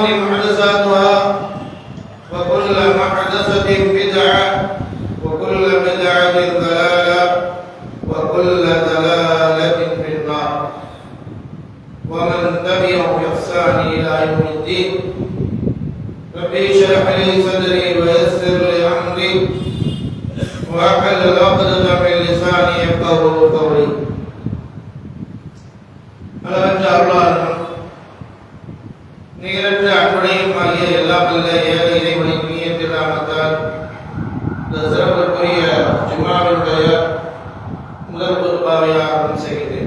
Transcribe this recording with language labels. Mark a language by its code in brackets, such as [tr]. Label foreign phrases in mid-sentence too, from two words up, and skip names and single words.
[ar] محدثاتها وكل محدثة بدعة وكل بدعة ضلالة وكل ضلالة في النار ومن تبعهم بإحسان إلى يوم الدين ربي اشرح لي صدري ويسر لي أمري واحلل عقدة من لساني يفقهوا قولي [ta] அளவற்ற அருளாளனும் நிகரற்ற அன்புடையும் ஆகிய எல்லாம் வல்ல ஏக இறைவனின் இனிய நாமத்தால் இந்த சிறப்புக்குரிய ஜும்மாவினுடைய முதல் குர்பாவை ஆரம்பம் செய்கிறேன்.